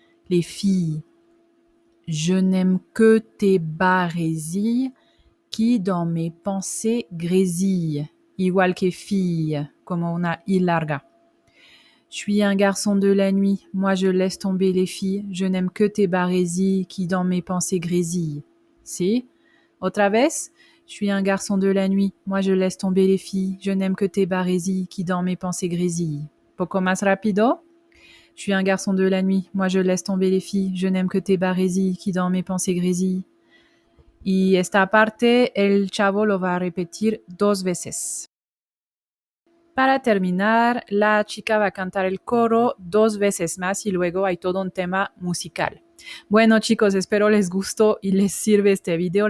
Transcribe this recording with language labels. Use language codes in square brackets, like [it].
[fr] Les filles. Je n'aime que tes barésilles qui dans mes pensées grésillent. [es] Igual que fille, como una I larga. [fr] Je suis un garçon de la nuit, moi je laisse tomber les filles, je n'aime que tes barésilles qui dans mes pensées grésillent. [es] Si? Otra vez? [fr] Je suis un garçon de la nuit, moi je laisse tomber les filles, je n'aime que tes barésilles qui dans mes pensées grésillent. [es] Poco más rápido? [fr] Je suis un garçon de la nuit, moi je laisse tomber les filles, je n'aime que tes barésilles qui dans mes pensées grésillent. [es] Y esta parte el chavo lo va a repetir 2 veces. Para terminar, la chica va a cantar el coro 2 veces más y luego hay todo un tema musical. Bueno, chicos, espero les gustó y les sirve este video.